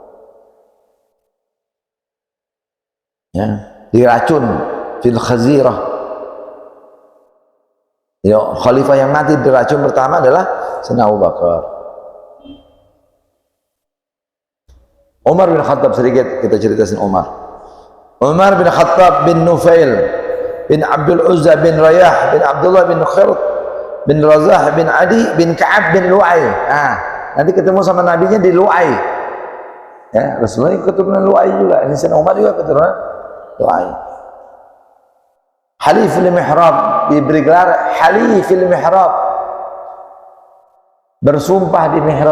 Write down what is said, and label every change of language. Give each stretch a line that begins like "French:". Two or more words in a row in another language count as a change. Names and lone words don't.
Indonesian: Ya, diracun
Arabic: في الخزيرة.
Indonesian: Ya, khalifah yang mati diracun pertama adalah Sayyidina Abu Bakar. Umar bin Khattab, sedikit kita ceritakan Umar bin Khattab bin Nufail bin Abdul Uzza bin Rayah bin Abdullah bin Khirt bin Razah bin Adi bin Ka'ab bin Lu'ay. Nah, nanti ketemu sama nabinya di Lu'ay. Ya, Rasulullah keturunan Lu'ay juga. Ini Sayyidina Umar juga keturunan Lu'ay.
Arabic: حليف المحراب,
Indonesian: diberi gelar
Arabic: حليف المحراب,
Indonesian: bersumpah di mihrab.